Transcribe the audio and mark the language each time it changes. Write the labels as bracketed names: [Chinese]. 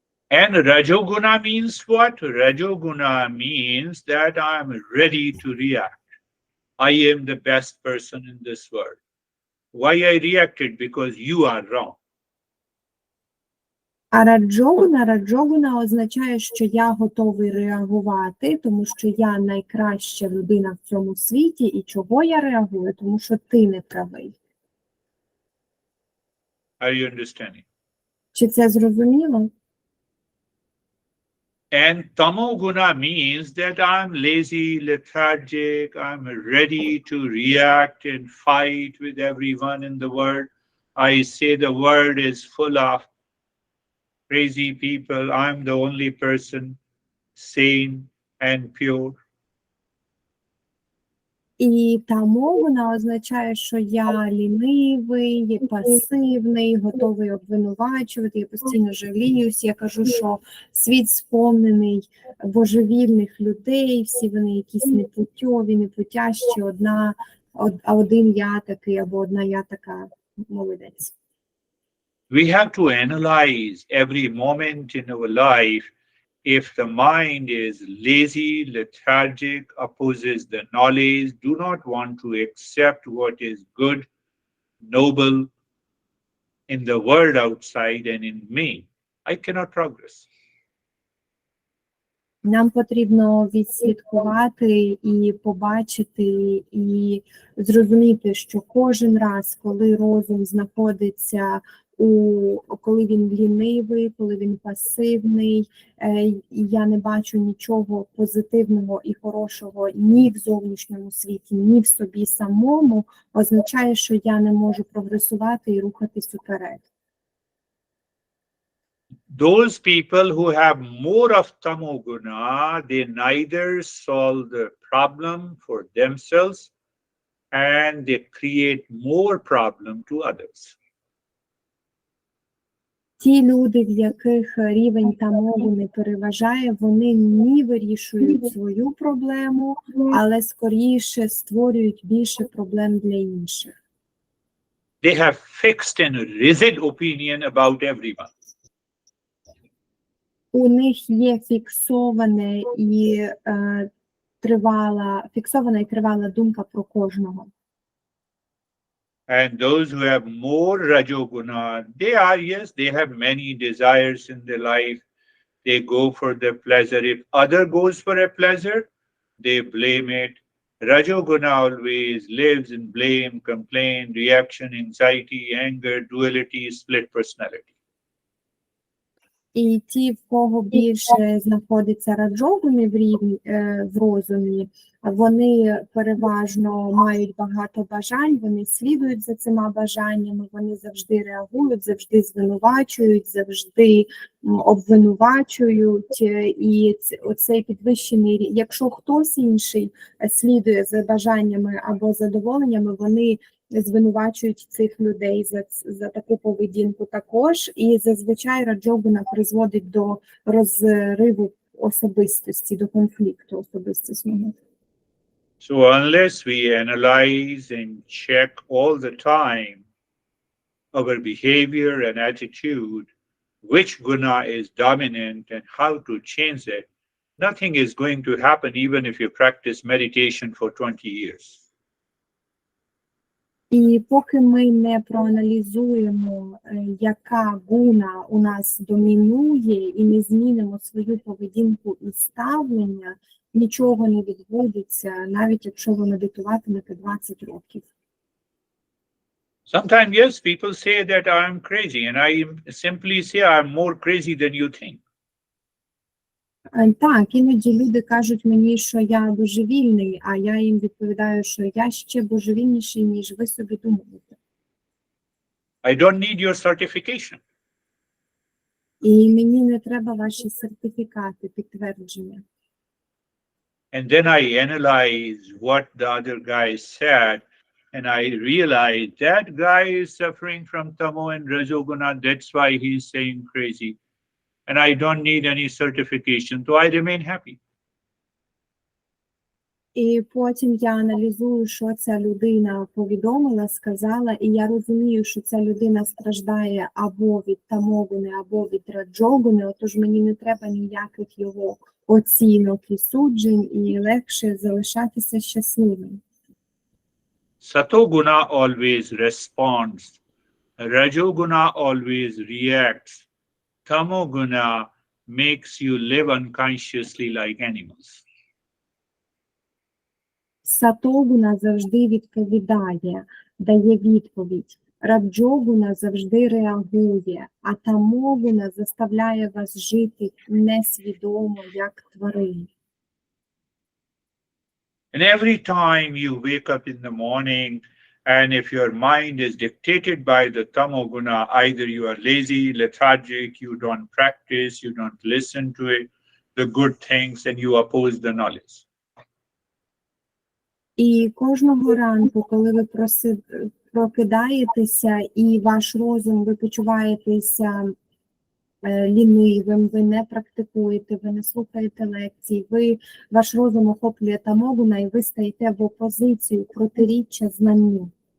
[English] And Rajoguna means what? Rajoguna means that I'm ready to react. I am the best person in this world. Why I reacted? Because you are wrong. [Ukrainian] А раджогуна означає, що я готовий реагувати, тому що я найкраща людина в цьому світі, і чого я реагую, тому що ти не правий. [English] Are you understanding? [Ukrainian] Чи це зрозуміло? [English] And tamoguna means that I'm lazy, lethargic, I'm ready to react and fight with everyone in the world. I say the world is full of crazy people. I'm the only person sane and pure. [Ukrainian] І тамогуна означає, що я лінивий, пасивний, готовий обвинувачувати, я постійно жаліюсь. Я кажу, що світ сповнений божевільних людей, всі вони якісь непутьові, непутящі, один я такий, або одна я така, молодець. [English] We have to analyze every moment in our life. If the mind is lazy, lethargic, opposes the knowledge, do not want to accept what is good, noble in the world outside and in me, I cannot progress. [Ukrainian] Нам потрібно відслідкувати і побачити, і зрозуміти, що кожен раз, коли розум знаходиться коли він лінивий, коли він пасивний, я не бачу нічого позитивного і хорошого ні в зовнішньому світі, ні в собі самому, означає, що я не можу прогресувати і рухатись уперед. [English] Those people who have more of tamoguna, they neither solve the problem for themselves and they create more problem to others. [Ukrainian] Ті люди, в яких рівень тамогуни переважає, вони не вирішують свою проблему, але скоріше створюють більше проблем для інших. [English] They have fixed and rigid opinion about everyone. [Ukrainian] У них є фіксована і тривала думка про кожного. [English] And those who have more rajoguna, they have many desires in their life. They go for the pleasure. If other goes for a pleasure, they blame it Rajoguna always lives in blame, complaint, reaction, anxiety, anger, duality, split personality. [Ukrainian] І ті, в кого більше знаходиться раджогуни в розумі, вони переважно мають багато бажань, вони слідують за цими бажаннями, вони завжди реагують, завжди звинувачують, завжди обвинувачують. І оцей підвищений, якщо хтось інший слідує за бажаннями або задоволеннями, вони звинувачують цих людей за таку поведінку також, і зазвичай раджогуна призводить до розриву особистості, до конфлікту особистісного. [English] So unless we analyze and check all the time our behavior and attitude, which guna is dominant and how to change it, nothing is going to happen even if you practice meditation for 20 years. [Ukrainian] І поки ми не проаналізуємо, яка гуна у нас домінує, і не змінимо свою поведінку і ставлення, нічого не відбудеться, навіть якщо ви медитуватимете 20 років. [English] Sometimes, yes, people say that I'm crazy, and I simply say I'm more crazy than you think. [Ukrainian] Так, іноді люди кажуть мені, що я божевільний, а я їм відповідаю, що я ще божевільніший, ніж ви собі думаєте. [English] I don't need your certification. [Ukrainian] І мені не треба ваші сертифікати, підтвердження. [English] And then I analyze what the other guy said, and I realize that guy is suffering from tamo and rajoguna, that's why he's saying crazy. And I don't need any certification, so I remain happy. [Ukrainian] І потім я аналізую, що ця людина повідомила, сказала, і я розумію, що ця людина страждає або від тамогуни, або від раджогуни, отож мені не треба ніяких його оцінок і суджень, і легше залишатися щасливим. [English] Satoguna always responds, rajoguna always reacts, tamoguna makes you live unconsciously like animals. [Ukrainian] Сатогуна завжди відповідає, дає відповідь. Раджогуна завжди реагує, а тамогуна заставляє вас жити несвідомо, як тварини. [English] And every time you wake up in the morning, and if your mind is dictated by the tamoguna, either you are lazy, lethargic, you don't practice, you don't listen to it, the good things, and you oppose the knowledge. [Ukrainian] І кожного ранку, коли ви прокидаєтеся і ваш розум, ви почуваєтеся лінивим, ви не практикуєте, ви не слухаєте лекцій, ваш розум охоплює тамогуна, і ви стаєте в опозицію, протиріччя знанню.